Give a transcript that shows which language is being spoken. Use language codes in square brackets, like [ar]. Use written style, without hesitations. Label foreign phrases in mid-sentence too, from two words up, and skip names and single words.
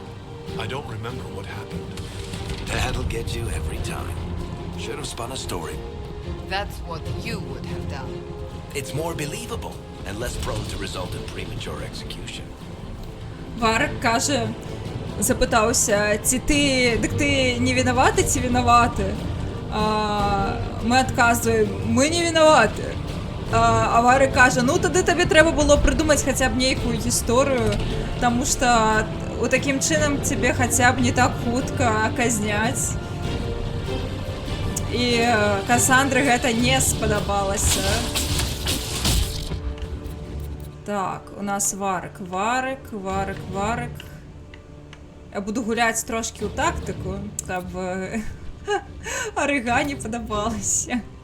[en] I don't remember what happened. That'll get you every time. Should have spun a story. That's what you would have done. It's more believable and less prone to result in premature execution. [uk] Варик каже, запитався, [be] ці ти, дик ти не виноваты, ці виноваты? [uk] Ми відказуємо, ми [be] не виноваты. [uk] А Варик каже, ну тоді тобі треба було придумати хоча б нейку історію, тому що у таким чином тебе хоча б не так хутко казнять. [be] І Кассандры гэта не спадабалася. [uk] Так, у нас Варик. Я буду гуляти трошки у тактику, щоб Оригані подобалося.